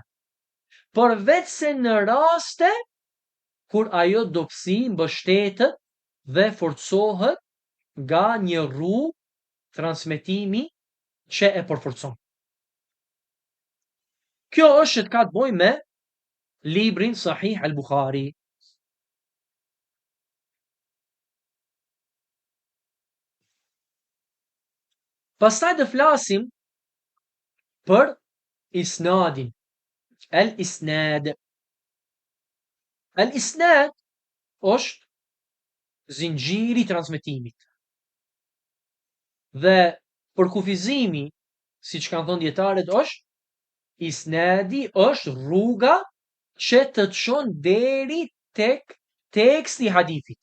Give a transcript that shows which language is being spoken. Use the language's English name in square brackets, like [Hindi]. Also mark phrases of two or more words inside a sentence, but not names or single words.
[Albanian] Përveç se në raste kur ajo dobësi mbështetet dhe forcohet nga një rrugë transmetimi që e përforcon. Kjo është që të ka të bëjë me librin Sahih al-Bukhari. Pastaj të flasim për isnadin. El-isnad. El-isnad është zinxhiri i transmetimit. Dhe për kufizimi, siç kanë thënë dietarët, është isnadi është rruga që të çon deri tek teksti i hadithit.